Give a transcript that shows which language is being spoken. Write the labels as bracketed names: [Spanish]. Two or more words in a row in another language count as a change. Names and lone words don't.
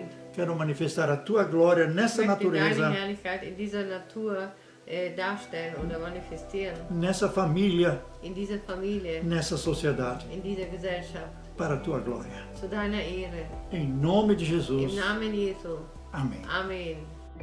[Portuguese] Quero manifestar a tua glória [German] Ich [Portuguese] nessa [German] möchte deine [Portuguese] natureza, [German] Herrlichkeit in dieser Natur darstellen oder manifestieren. [Portuguese] nessa família, [German] In dieser Familie, [Portuguese] nessa sociedade, [German] in dieser Gesellschaft. [Portuguese] para a tua glória. [German] Zu deiner Ehre. [Portuguese] Em nome de Jesus. [German] Im Namen Jesu. [Portuguese] Amém. [German] Amen.